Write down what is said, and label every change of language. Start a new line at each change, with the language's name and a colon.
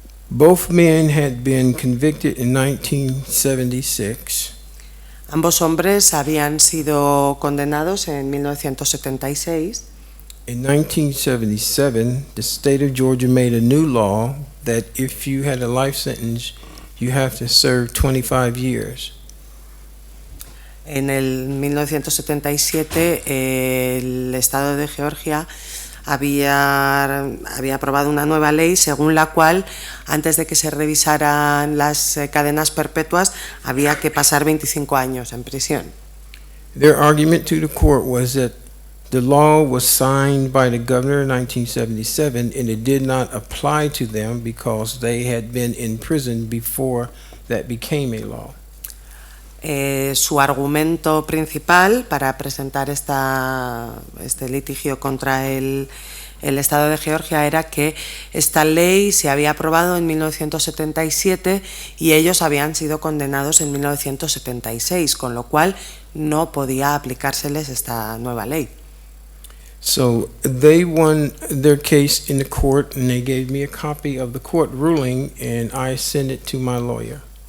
English: Both men had been convicted in 1976.
Spanish: Ambos hombres habían sido condenados en 1976.
English: In 1977, the state of Georgia made a new law that if you had a life sentence, you have to serve 25 years.
Spanish: En el 1977 el Estado de Georgia había aprobado una nueva ley según la cual antes de que se revisaran las cadenas perpetuas había que pasar 25 años en prisión.
English: Their argument to the court was that the law was signed by the governor in 1977 and it did not apply to them because they had been in prison before that became a law.
Spanish: Su argumento principal para presentar este litigio contra el Estado de Georgia era que esta ley se había aprobado en 1977 y ellos habían sido condenados en 1976, con lo cual no podía aplicárseles esta nueva ley.
English: So they won their case in the court and they gave me a copy of the court ruling and I sent it to my lawyer.